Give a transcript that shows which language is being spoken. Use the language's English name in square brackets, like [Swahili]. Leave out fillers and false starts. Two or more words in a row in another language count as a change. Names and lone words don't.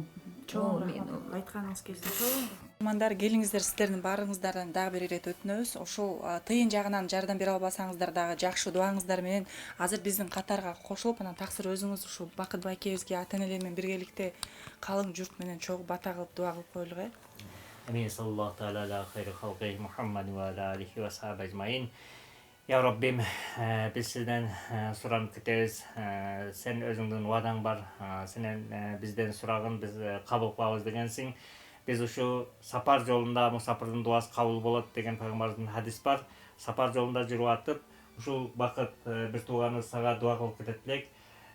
[Kyrgyz] Чоң рахмат. Айтканыңыз келсин. Чоң. Мамандар, келиңиздер, сиздердин баарыңыздардан дагы бир ирет өтүнөбүз. Ошол тыйын жагынан жардам бере албасаңыздар дагы жакшы дуаңыздар менен азыр биздин катарга кошулуп, анан таксыр өзүңүз ушул Бакыт байкебизге ата-энелер менен биргеликте калың журт менен чогуу бата кылып дуа кылып коелук. Амин. [Arabic] صلى الله تعالى على خير خلق محمد وعلى آله وصحبه أجمعين. [Kyrgyz] Я Раббим, биз сизден суранып кетебиз. Сен өзүңдүн убадаң бар. Сенен бизден сурагын биз кабыл кылабыз дегенсиң. Биз ушу сапар жолунда мусапырдын дуасы кабыл болот деген пайгамбардын хадис бар. Сапар жолунда жүрүп атып, ушул Бакыт бир тууганыбыз сага дуа кылып кетет элек.